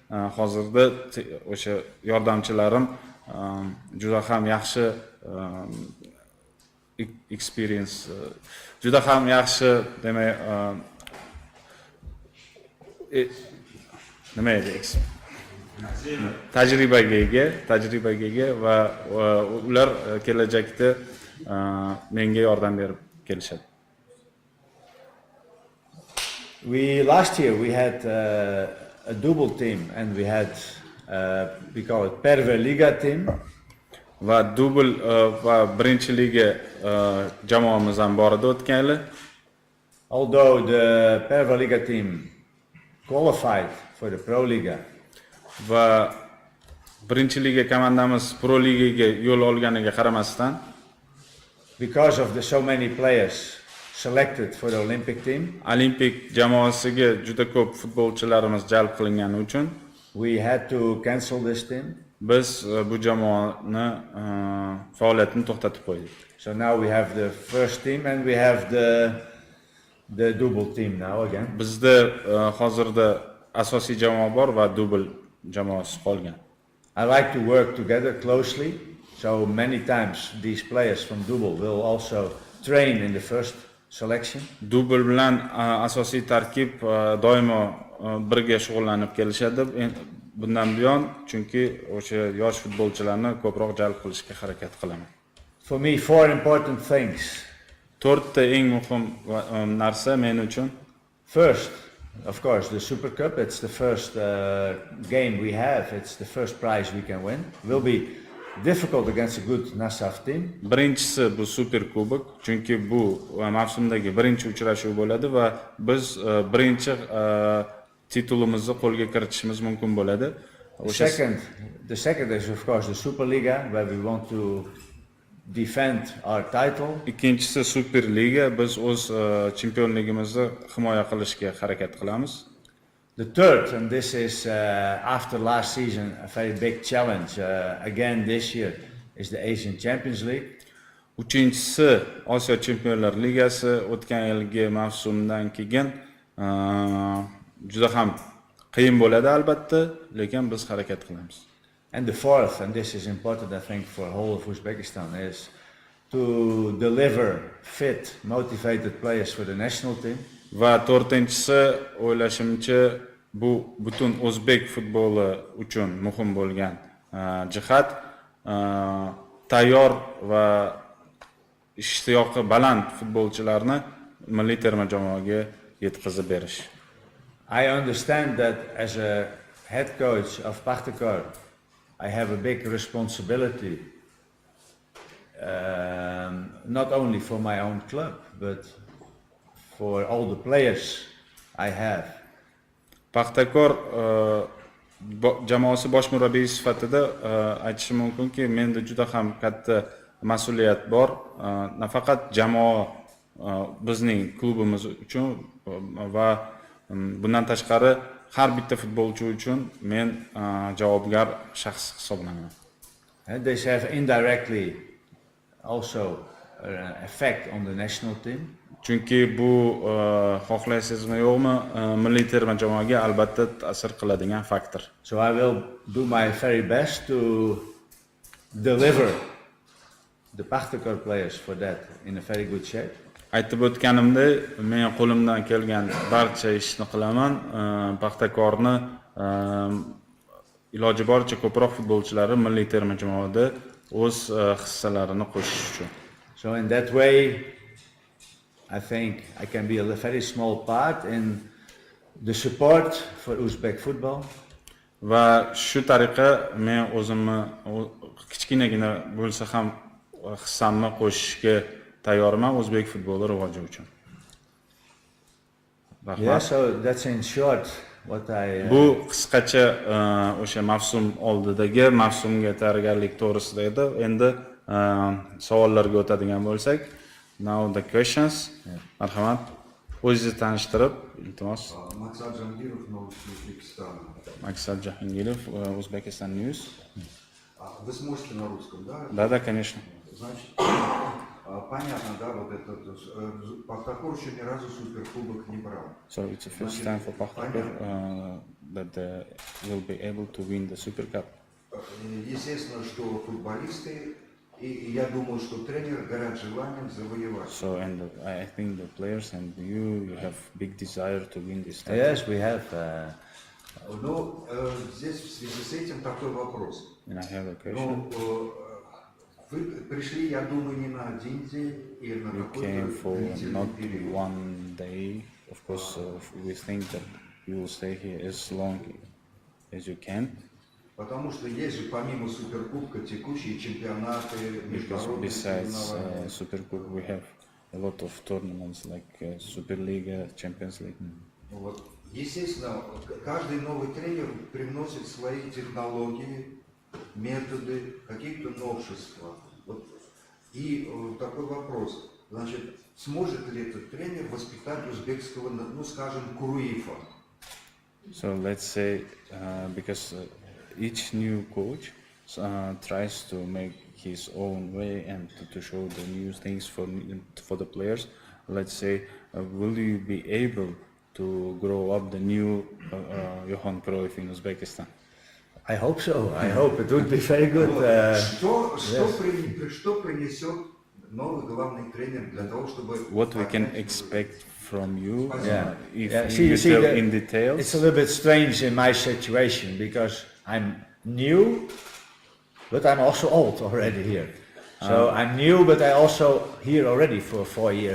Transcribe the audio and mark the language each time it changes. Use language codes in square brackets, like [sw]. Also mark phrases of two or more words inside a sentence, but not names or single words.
[uz] O'ylashimcha hozirda o'sha yordamchilarim juda ham yaxshi experience, juda ham yaxshi demak nima edi tajribaga ega va ular kelajakda menga yordam berib kelishadi. [en] Last year we had a double team and we had we call it Perver Liga team. [uz] Va double va birinchi liga jamoamiz ham bor edi o'tgan yili. [en] Although the Perver Liga team qualified for the Pro Liga. [uz] Va birinchi liga komandamiz Pro ligaga yo'l olganiga qaramasdan, [en] because of the so many players selected for the Olympic team, [uz] Olimpik jamoasiga juda ko'p futbolchilarimiz jalb qilingani uchun [en] we had to cancel this team. [uz] biz bu jamoani faoliyatini to'xtatib qo'ydik. [en] So now we have the first team and we have the double team now again. [uz] Bizda hozirda asosiy jamoa bor va double jamoasi qolgan. [en] I like to work together closely. So many times these players from double will also train in the first selection. [uz] Double bilan asosiy tarkib doimo birga shug'ullanib kelishadi. Bundan buyon chunki o'sha yosh futbolchilarni ko'proq jalb qilishga harakat qilaman. [en] For me, four important things. [uz] 4 ta eng muhim narsa men uchun. [en] First, of course, the Super Cup. It's the first game we have. It's the first prize we can win. Will be difficult against a good Nasaf team. [uz] Birinchisi bu Super Kubok, chunki bu mavsumdagi birinchi uchrashuv bo'ladi va biz birinchi titulimizni qo'lga kiritishimiz mumkin bo'ladi. [en] The second is of course the Superliga, where we want to defend our title. [uz] Ikkinchisi Superliga, biz o'z chempionligimizni himoya qilishga harakat qilamiz. [en] The third, and this is after last season a very big challenge again this year, is the Asian Champions League. [uz] Uchinchisi Osiyo Chempionlar Ligasi, o'tgan yilgi mavsumdan keyin juda ham qiyin bo'ladi albatta, lekin biz harakat qilamiz. [en] And the fourth, and this is important I think for whole of Uzbekistan, is to deliver fit, motivated players for the national team. [uz] Va to'rtinchisi o'ylashimcha bu butun o'zbek futboli uchun muhim bo'lgan jihat, tayyor va ishtiyoqi baland futbolchilarni milliy terma jamoaga yetkazib berish. [en] I understand that as a head coach of Pahtakor, I have a big responsibility, not only for my own club, but for all the players I have. [uz] Pahtakor jamoasi bosh murabbiyi sifatida aytishim mumkinki, menda juda ham katta mas'uliyat bor. Nafaqat jamoa bizning klubimiz uchun va bundan tashqari har bitta futbolchi uchun men javobgar shaxs hisoblanaman. [en] And this have indirectly also an effect on the national team. [uz] Chunki bu xohlaysizmi yo'qmi, milliy terma jamoaga albatta ta'sir qiladigan faktor. [en] So I will do my very best to deliver the Pahtakor players for that in a very good shape. [uz] Aytib o'tganimdek, men qo'limdan kelgan barcha ishni qilaman. Pahtakorni iloji boricha ko'proq futbolchilari milliy terma jamoada o'z hissalarini qo'shish uchun. [en] So in that way, I think I can be a very small part in the support for Uzbek football. [uz] Va shu tariqa men o'zimni kichkinagina bo'lsa ham hissamni qo'shishga tayyorman o'zbek futboli rivoji uchun. [en] Yeah, so that's in short what I [uz] Bu qisqacha o'sha mavsum oldidagi mavsumga tayyorgarlik to'g'risida edi. Endi savollarga o'tadigan bo'lsak, [en] now the questions. [uz] Marhamat. O'zingizni tanishtirib, iltimos. Maksad Jahangirov, [ru] Новости Узбекистана. [en] Maksad Jahangirov, Uzbekistan News. [ru] Вы сможете на русском, да? Да, конечно. Значит, понятно, да, вот этот Пахтакор еще ни разу суперкубок не брал. [en] So it's the first time for Pahtakor that they will be able to win the Super Cup. [ru] естественно, что футболисты, и я думаю, что тренер горят желанием завоевать. [en] So, and I think the players and you have big desire to win this title. Yes, we have. [ru] Но здесь в связи с этим такой вопрос. [en] And I have a question. [ru] Но вы пришли, я думаю, не на один день или на [en] You [ru] какой-то [en] came for [ru] длительный [en] not [ru] период. [en] one day. Of course, we think that you will stay here as long as you can. [ru] Потому что есть же помимо Суперкубка текущие чемпионаты, [en] Because [ru] международные [en] besides [ru] соревнования. [en] Super Cup, we have a lot of tournaments like Superliga, Champions League. [ru] Вот. Естественно, каждый новый тренер привносит свои технологии, методы, какие-то новшества. Вот. И такой вопрос. Значит, сможет ли этот тренер воспитать узбекского, ну скажем, Круифа? [en] So let's say because each new coach tries to make his own way and to show the new things for the players. Let's say, will you be able to grow up the new Johan Cruyff in Uzbekistan? I hope so. I hope it would be very good. [ru] Что принесет новый главный тренер для того, чтобы... [en] What we can expect from you, if See, you see, tell in details. it's a little bit strange in my situation because I'm new, but I'm also old already here. So I'm new, but I also here already for 4 years.